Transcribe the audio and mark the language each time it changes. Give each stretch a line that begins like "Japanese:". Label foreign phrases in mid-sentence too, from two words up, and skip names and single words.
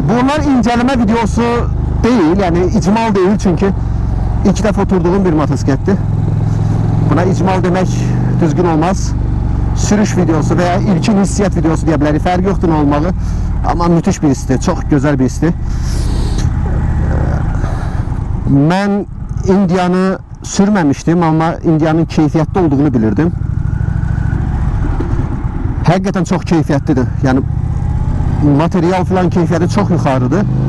Turkish: Bunlar inceleme videosu değil, yani icmal değil, çünkü ilk defa oturduğum bir motosikletti. Buna icmal demek düzgün olmaz.
Azerbaijani: Sürüş videosu veya ilkin hissiyat videosu deyə bilərik. Fərqi yoxdur nə olmağı.
Turkish: Ama müthiş bir histir, çok güzel bir histir.
Azerbaijani: Mən Indianı sürməmişdim, ama Indianın keyfiyyətli olduğunu bilirdim. Həqiqətən çox keyfiyyətlidir. Yəni material falan keyfiyyəti çox yuxarıdır.